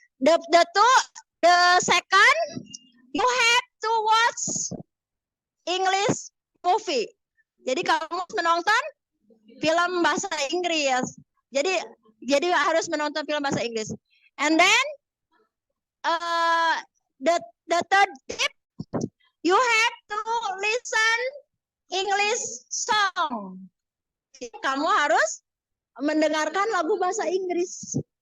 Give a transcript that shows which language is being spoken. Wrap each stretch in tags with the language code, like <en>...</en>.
<en>The second, you have to watch English movie.</en> <id>Jadi kamu menonton film bahasa Inggris. Jadi harus menonton film bahasa Inggris.</id> <en>And then the third tip, you have to listen English song.</en> <id>Kamu harus mendengarkan lagu bahasa Inggris.</id>